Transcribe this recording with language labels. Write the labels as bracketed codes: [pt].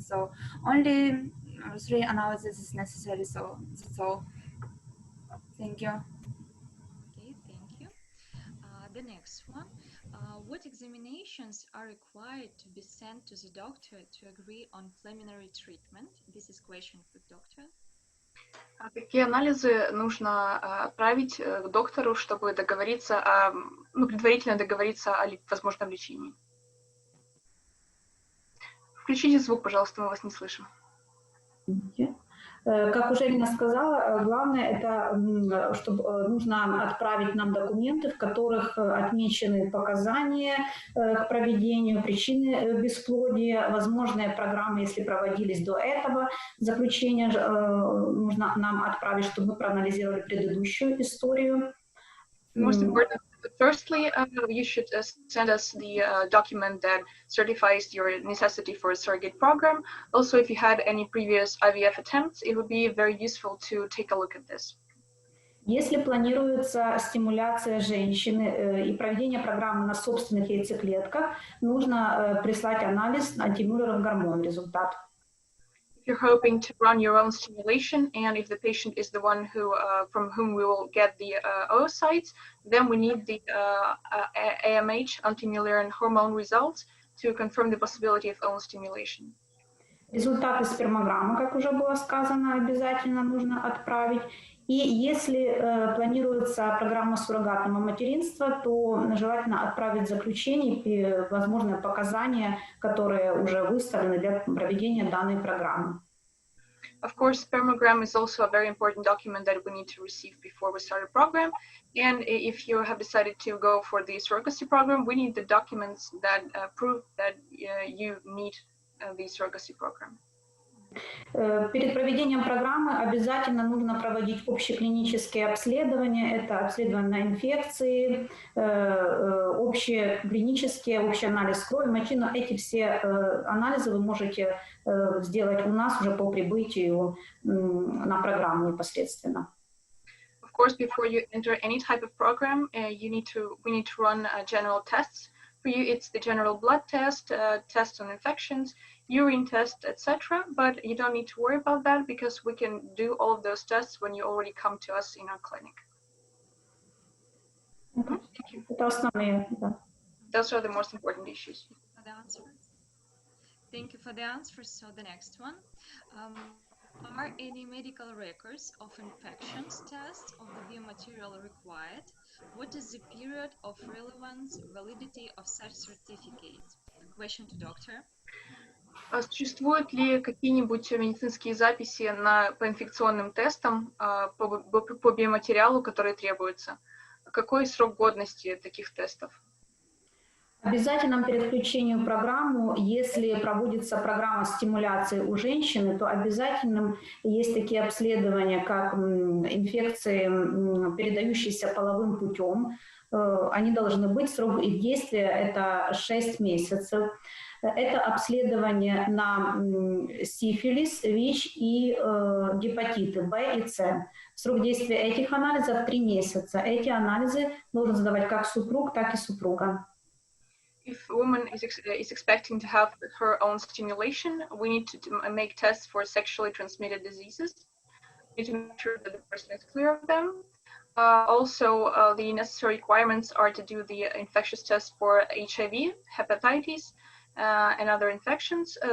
[en] So only 3 analyses is necessary, so that's all. Thank you. Okay, thank you. The next one, what examinations are required to be sent to the doctor to agree on preliminary treatment? This is question for doctor. [ru] Какие анализы нужно отправить к доктору, чтобы договориться о, предварительно договориться о возможном лечении? Включите звук, пожалуйста, мы вас не слышим. Как уже Ирина сказала, главное это, чтобы нужно отправить нам документы, в которых отмечены показания к проведению, причины бесплодия, возможные программы, если проводились до этого. Заключение нужно нам отправить, чтобы мы проанализировали предыдущую историю. [en] Most important, firstly, you should send us the document that certifies your necessity for a surrogate program. Also, if you had any previous IVF attempts, it would be very useful to take a look at this. [ru] Если планируется стимуляция женщины и проведение программы на собственных яйцеклетках, нужно прислать анализ антимюллеров гормон, результат. [en] If you're hoping to run your own stimulation, and if the patient is the one who, from whom we will get the oocytes, then we need the AMH, anti-Mullerian hormone results, to confirm the possibility of own stimulation. [ru] Результаты спермограммы, как уже было сказано, обязательно нужно отправить. И если планируется программа суррогатного материнства, то желательно отправить заключение и возможные показания, которые уже выставлены для проведения данной программы. [en] Of course, spermogram is also a very important document that we need to receive before we start a program. And if you have decided to go for the surrogacy program, we need the documents that prove that you need the surrogacy program. [ru] Перед проведением программы обязательно нужно проводить общеклинические обследования. Это обследование на инфекции, общие клинические, общий анализ крови, мочи. Но эти все анализы вы можете сделать у нас уже по прибытию на программу непосредственно. [en] Of course, before you enter any type of program, we need to run general tests. For you, it's the general blood test, test on infections, urine test, etc. But you don't need to worry about that because we can do all of those tests when you already come to us in our clinic. Thank you. Those are the most important issues. For the answers. Thank you for the answers. So the next one. Are any medical records of infections tests of the biomaterial required? What is the period of relevance, validity of such certificate? Question to doctor. [ru] Существуют ли какие-нибудь медицинские записи по инфекционным тестам по биоматериалу, которые требуются? Какой срок годности таких тестов? Обязательно перед включением в программу, если проводится программа стимуляции у женщины, то обязательно есть такие обследования, как инфекции, передающиеся половым путем. Они должны быть, срок их действия это 6 месяцев. Это обследование на сифилис, ВИЧ и гепатиты Б и С. Срок действия этих анализов 3 месяца. Эти анализы должен сдавать как супруг, так и супруга. [en] If a woman is expecting to have her own stimulation, we need to make tests for sexually transmitted diseases. We need to make sure that the person is clear of them. Also, the necessary requirements are to do the infectious test for HIV, hepatitis, and other infections.